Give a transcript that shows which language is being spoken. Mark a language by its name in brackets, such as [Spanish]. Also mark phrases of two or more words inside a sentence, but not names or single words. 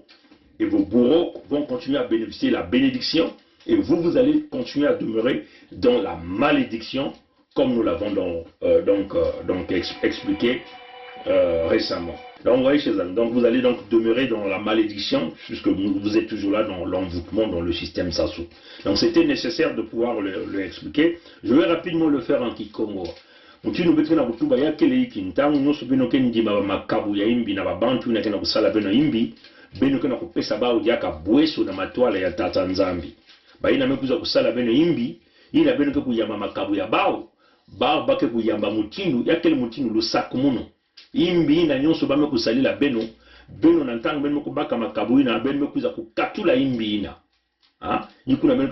[French] Et vos bourreaux vont continuer à bénéficier de la bénédiction et vous allez continuer à demeurer dans la malédiction comme nous l'avons donc expliqué récemment. Donc vous voyez, chers amis, donc vous allez donc demeurer dans la malédiction puisque vous êtes toujours là dans l'envoûtement, dans le système Sassou. Donc c'était nécessaire de pouvoir le expliquer. Je vais rapidement le faire en Kikongo. [Kituba (Democratic Republic of Congo)] Mutinu betu na kutuba yake leiki ntangu nyoso beno kendi makabu ya imbi na babantu na kena kusala beno imbi beno kena kupesa bao diaka bweso na matwala ya tata nzambi baina mekuza kusala beno imbi ina beno ke kuyamba makabu ya bao bake kuyamba mutindu yake mutindu lusaku muno imbi na nyonso bame kusalila beno na ntangu beno kubaka makabu ina beno mekuza kukatula imbi ina yikuna beno